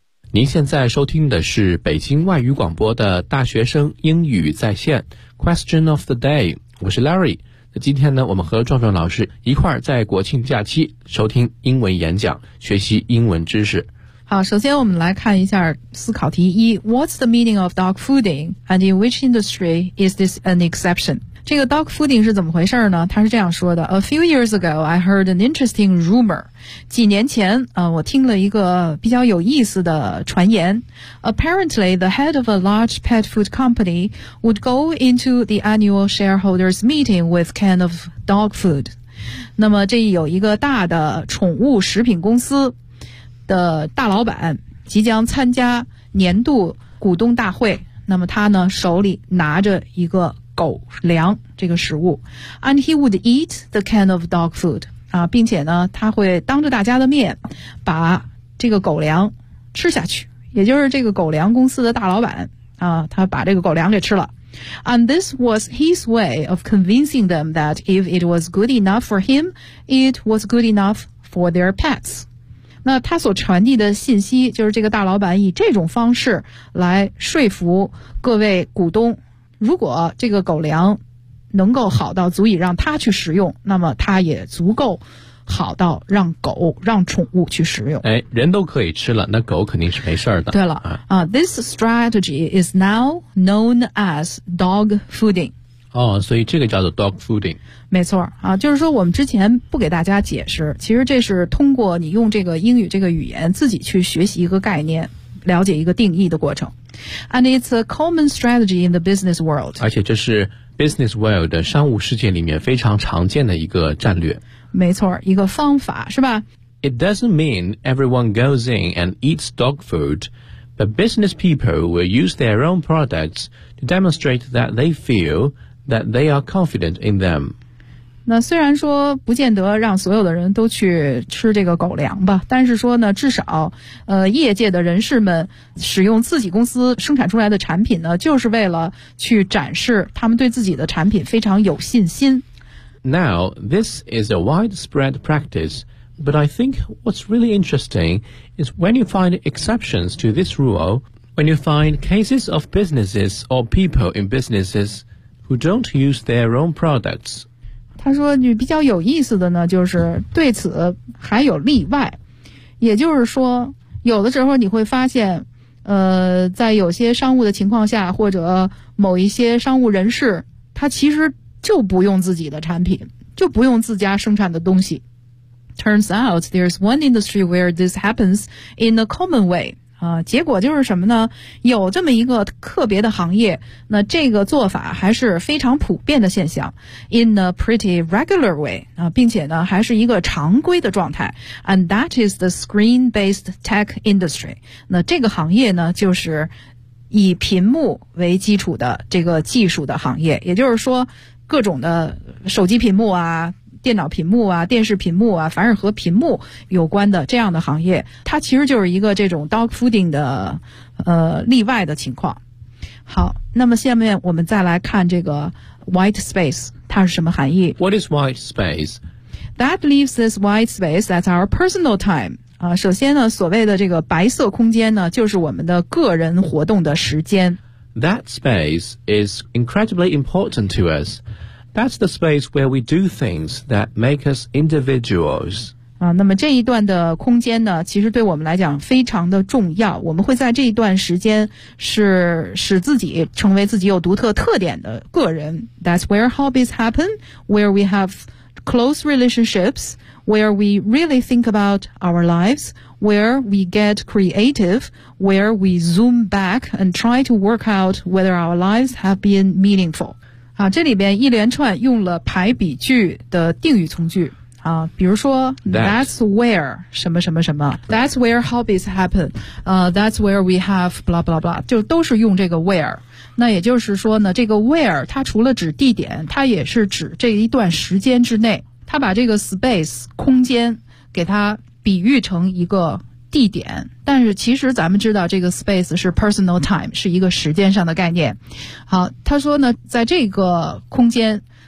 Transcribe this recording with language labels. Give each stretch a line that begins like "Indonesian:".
Chinese: 您现在收听的是北京外语广播的大学生英语在线
English: Question of the Day，
Chinese: 我是 Larry。那今天呢，我们和壮壮老师一块儿在国庆假期收听英文演讲，学习英文知识。好，首先我们来看一下思考题一，
English: What's the meaning of dog fooding and in which industry is this an exception？
Chinese: 这个 dog fooding 是怎么回事呢？他是这样说的，
English: A few years ago, I heard an interesting rumor.
Chinese: 几年前、我听了一个比较有意思的传言。
English: Apparently, the head of a large pet food company would go into the annual shareholders meeting with a can of dog food.
Chinese: 那么这有一个大的宠物食品公司的大老板即将参加年度股东大会，那么他呢手里拿着一个狗粮这个食物 ，
English: and he would eat the can of dog food
Chinese: 啊，并且呢，他会当着大家的面把这个狗粮吃下去，也就是这个狗粮公司的大老板啊，他把这个狗粮给吃了。
English: And this was his way of convincing them that if it was good enough for him, it was good enough for their pets。
Chinese: 那他所传递的信息就是这个大老板以这种方式来说服各位股东。如果这个狗粮能够好到足以让它去食用，那么它也足够好到让狗、让宠物去食用。哎，人都可以吃了，那狗肯定是没事的。对了，
English: This strategy is now known as dog fooding.
Chinese: 哦，所以这个叫做 dog fooding。没错啊，就是说我们之前不给大家解释，其实这是通过你用这个英语这个语言自己去学习一个概念，了解一个定义的过程。
English: And it's a common strategy in the business world.
Chinese: 而且这是 business world 的商务世界里面非常常见的一个战略。没错，一个方法，是吧？
English: It doesn't mean everyone goes in and eats dog food, but business people will use their own products to demonstrate that they feel that they are confident in them.
Chinese: 那虽然说不见得让所有的人都去吃这个狗粮吧，但是说呢，至少业界的人士们使用自己公司生产出来的产品呢，就是为了去展示他们对自己的产品非常有信心。
English: Now, this is a widespread practice, but I think what's really interesting is when you find exceptions to this rule, when you find cases of businesses or people in businesses who don't use their own products.
Chinese: 他说你比较有意思的呢，就是对此还有例外，也就是说有的时候你会发现在有些商务的情况下，或者某一些商务人士，他其实就不用自己的产品，就不用自家生产的东西。
English: Turns out there's one industry where this happens in a common way
Chinese: 结果就是什么呢？有这么一个特别的行业，那这个做法还是非常普遍的现象 ，
English: in a pretty regular way
Chinese: 并且呢还是一个常规的状态。
English: And that is the screen-based tech industry。
Chinese: 那这个行业呢，就是以屏幕为基础的这个技术的行业，也就是说，各种的手机屏幕啊。电脑屏幕啊，电视屏幕啊，凡是和屏幕有关的这样的行业，它其实就是一个这种 dog fooding 的例外的情况。好，那么下面我们再来看这个 white space， 它是什么含义？
English: What is white space? That leaves this white space as our personal time.
Chinese: 首先呢，所谓的这个白色空间呢，就是我们的个人活动的时间。
English: That space is incredibly important to us.That's the space where we do things that make us individuals.
Chinese: 啊，那么这一段的空间呢，其实对我们来讲非常的重要。我们会在这一段时间是使自己成为自己有独特特点的个人。
English: That's where hobbies happen, where we have close relationships, where we really think about our lives, where we get creative, where we zoom back and try to work out whether our lives have been meaningful.
Chinese: 好，这里边一连串用了排比句的定语从句。啊，比如说
English: that's where 什么什么什么 that's where hobbies happen that's where we have blah blah
Chinese: blah 就都是用这个 where 那也就是说呢这个 where 它除了指地点它也是指这一段时间之内它把这个 space 空间给它比喻成一个地点但是其实咱们知道这个 space 是 personal time 是一个时间上的概念好他说呢在这个空间